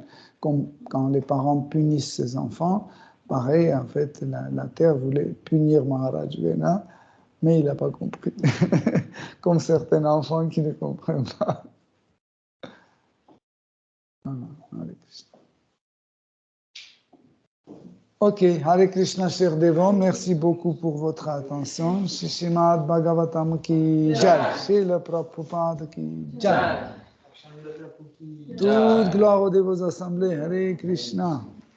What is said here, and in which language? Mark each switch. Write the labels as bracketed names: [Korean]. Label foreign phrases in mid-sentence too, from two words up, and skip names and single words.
[French] Comme quand les parents punissent ses enfants, pareil, en fait, la terre voulait punir Maharaj Vena, mais il n'a pas compris. Comme certains enfants qui ne comprennent pas. [Sanskrit] Hare Krishna. Ok, Hare Krishna, [French] cher Devon, merci beaucoup pour votre attention. [Hindi] Shrimad Bhagavatam ki jai, Srila Prabhupada ki jai. [French] Toute gloire aux dévots assemblés, [Sanskrit] Hare Krishna.